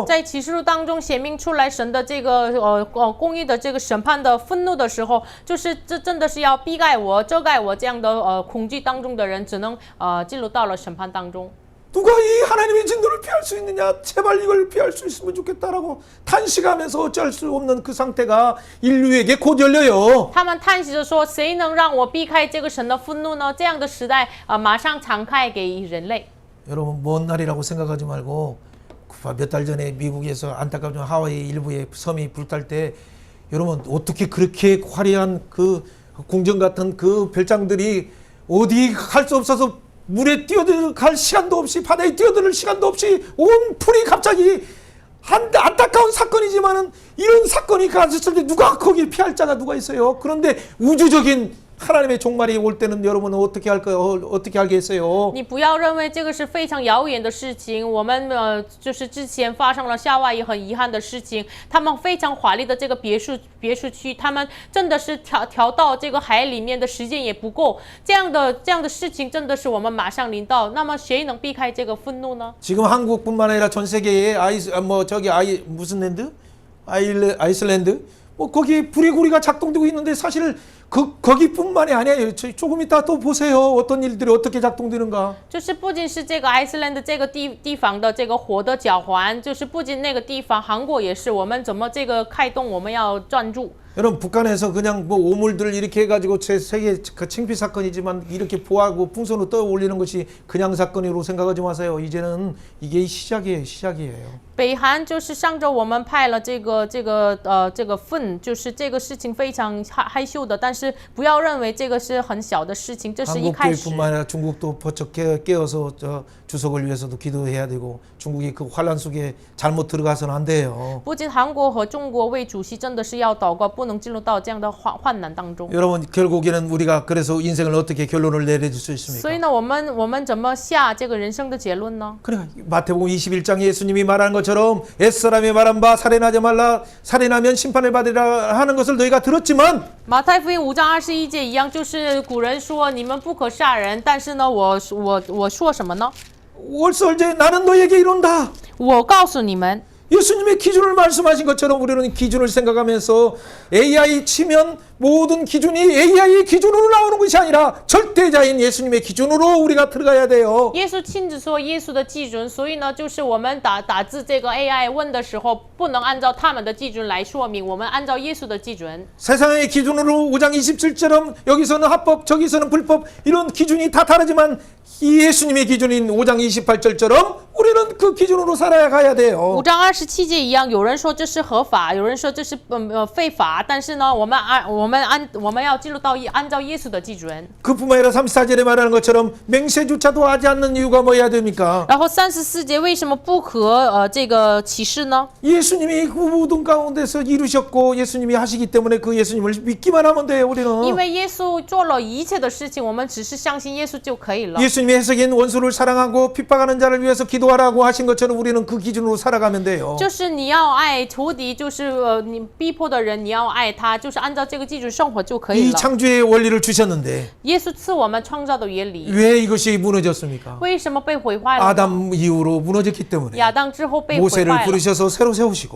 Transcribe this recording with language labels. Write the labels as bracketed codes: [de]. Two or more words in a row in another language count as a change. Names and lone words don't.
[zh] 在启示录当中显明出来神的这个公义的这个审判的愤怒的时候，就是这真的是要遮盖我这样的恐惧当中的人，只能进入到了审判当中。 [ko] 누가 이 하나님의 진노를 피할 수 있느냐? 제발 이걸 피할 수 있으면 좋겠다라고 탄식하면서 어쩔 수 없는 그 상태가 인류에게 곧 열려요. [zh] 他们叹息着说：“谁能让我避开这个神的愤怒呢？”这样的时代马上敞开给人类。 [ko] 여러분 먼 날이라고 생각하지 말고 몇 달 전에 미국에서 안타깝지만 하와이 일부의 섬이 불탈 때 여러분 어떻게 그렇게 화려한 그 궁전 같은 그 별장들이 어디 갈 수 없어서 물에 뛰어들 시간도 없이 바다에 뛰어들 시간도 없이 온 풀이 갑자기 안타까운 사건이지만은 이런 사건이 가졌을 때 누가 거기 피할 자가 누가 있어요? 그런데 우주적인 하나님의 종말이 올 때는 여러분은 어떻게 할까요? 어떻게 알겠어요? [zh] 你不要认为这个是非常遥远的事情。我们就是之前发生了夏威夷很遗憾的事情，他们非常华丽的这个别墅区，他们真的是调到这个海里面的时间也不够。这样的事情真的是我们马上临到。那么谁能避开这个愤怒呢？ [ko] 지금 한국뿐만 아니라 전 세계에 무슨 랜드? 아이슬란드 거기 불의고리가 작동되고 있는데 사실 거기뿐만이 아니에요. 조금 이따 또 보세요. 어떤 일들이 어떻게 작동되는가. [zh] 就是不仅是这个 Iceland 这个地方的这个火的脚环，就是不仅那个地方，韩国也是，我们怎么这个开动，我们要专注。 [ko] 여러분 북한에서 그냥 뭐 오물들 이렇게 해가지고 제 세계 그 창피 사건이지만 이렇게 보하고 풍선으로 떠올리는 것이 그냥 사건으로 생각하지 마세요. 이제는 이게 시작이에요. [zh] 北韩就是上周我们派了这个粪，就是这个事情非常害羞的，但是不要认为这个是很小的事情，这是一开始。 [ko] 한국교회뿐만 아니라 중국도 버쩍 깨어서 주석을 위해서도 기도해야 되고 중국이 그 환란 속에 잘못 들어가서는 안 돼요. [zh] 不仅韩国和中国为主席真的是要祷告，不能进入到这样的患难当中。 [ko] 여러분 결국에는 우리가 그래서 인생을 어떻게 결론을 내릴 수 있습니까? [zh] 所以呢，我们怎么下这个人生的结论呢？ [ko] 그래 마태복음 21장 예수님이 말한 것처럼 옛사람이 말한 바 살인하지 말라 살인하면 심판을 받으라 하는 것을 너희가 들었지만 [zh] 马太福音5章21节一样，就是古人说你们不可杀人，但是呢，我说什么呢？ [ko] 월설제 나는 너에게 이른다. [zh] 我告诉你们。 [ko] 예수님의 기준을 말씀하신 것처럼 우리는 기준을 생각하면서 AI 치면 모든 기준이 AI의 기준으로 나오는 것이 아니라 절대자인 예수님의 기준으로 우리가 들어가야 돼요. [zh] 耶稣亲自说耶稣的基准，所以呢，就是我们打字这个 AI 问的时候，不能按照他们的基准来说明，我们按照耶稣的基准。 [ko] 세상의 기준으로 5장 27절처럼 여기서는 합법 저기서는 불법 이런 기준이 다 다르지만 이 예수님의 기준인 5장 28절처럼 우리는 그 기준으로 살아가야 돼요. [zh] 5 章27节一样，有人说这是合法，有人说这是非法，但是呢，我们要进入到按照耶稣的基准。 [ko] 그뿐만 아니라 34절에 말하는 것처럼 맹세조차도 하지 않는 이유가 뭐야 됩니까? [zh] 然后34节为什么不可这个启示呢？ [ko] 예수님이 그 모든 가운데서 이루셨고 예수님이 하시기 때문에 그 예수님을 믿기만 하면 돼요. [zh] 因 [ko] 우리는 [zh] 为耶稣做了一切的事情，我们只是相信耶稣就可以了。 [ko] 예수님의 해석인 원수를 사랑하고 핍박하는 자를 위해서 기도하라고 하신 것처럼 우리는 그 기준으로 살아가면 돼요. [zh] 就是你要爱仇敌，就是你逼迫的人，你要爱他，就是按照这个基准生活就可以 [ko] 이 [zh] 了。 [ko] 창조의 원리를 주셨는데 [zh] 耶稣赐我们创造的原理， [ko] 왜 이것이 무너졌습니까? [zh] 为什么被毁坏了呢？ [ko] 아담 이후로 무너졌기 때문에 [zh] 亚当之后被毁 [ko] 모세를 [zh] 坏了。 [ko] 부르셔서 새로 세우시고